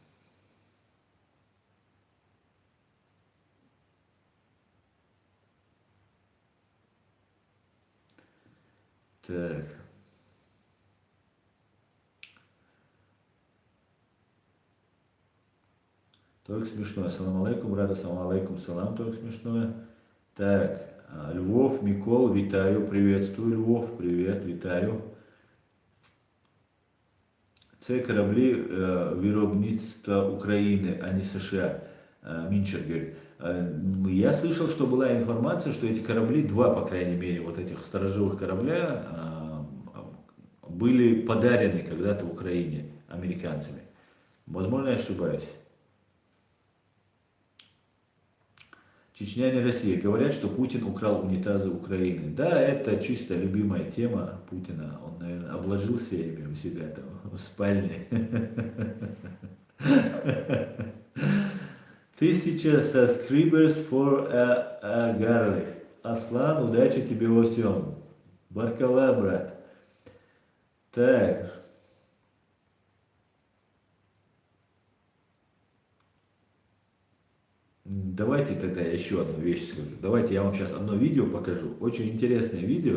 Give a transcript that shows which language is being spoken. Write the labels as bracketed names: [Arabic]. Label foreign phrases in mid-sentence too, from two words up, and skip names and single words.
[Russian] Так. Только смешное. [Arabic] السلام عليكم، брат، السلام عليكم، سلام, [Russian] только смешное. Так, Львов, Микол, витаю, приветствую, Львов, привет, витаю. [Ukrainian] Це кораблі виробництва України, а не США, Мінчер говорить. [Russian] Я слышал, что была информация, что эти корабли, два, по крайней мере, вот этих сторожевых корабля, были подарены когда-то Украине американцами. Возможно, я ошибаюсь. Чечня не Россия. Говорят, что Путин украл унитазы Украины. Да, это чисто любимая тема Путина. Он, наверное, обложился ими у себя там в спальне. [English] 1000 subscribers for a garlic. [Russian] Аслан, удачи тебе во всем. Баркала, брат. Так. Давайте тогда я еще одну вещь скажу. Давайте я вам сейчас одно видео покажу. Очень интересное видео.